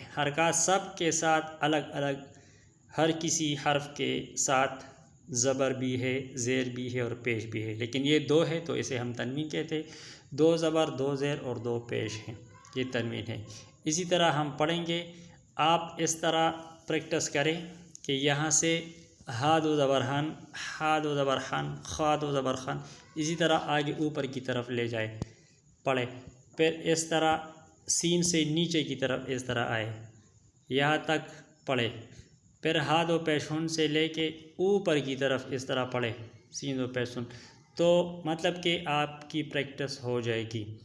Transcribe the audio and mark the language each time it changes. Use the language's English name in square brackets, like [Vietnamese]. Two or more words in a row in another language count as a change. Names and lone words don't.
[Urdu] حرکات سب کے ساتھ الگ الگ، ہر کسی حرف کے ساتھ زبر بھی ہے، زیر بھی ہے اور پیش بھی ہے، لیکن یہ 2 ہے تو اسے ہم تنوین کہتے ہیں۔ 2 زبر 2 زیر اور 2 پیش ہیں، یہ تنوین ہے۔ اسی طرح ہم پڑھیں گے، آپ اس طرح پریکٹس کریں کہ یہاں سے ہا 2 زبر ہن، ہا 2 زبر ہن، خا 2 زبر خن، اسی طرح آگے اوپر کی طرف لے جائے، پڑھے، پھر اس طرح سین سے نیچے کی طرف اس طرح آئے، یہاں تک پڑھے، پھر ہا 2 پیش ہن سے لے کے اوپر کی طرف اس طرح پڑھے، سین 2 پیش سن، تو مطلب کہ آپ کی پریکٹس ہو جائے گی۔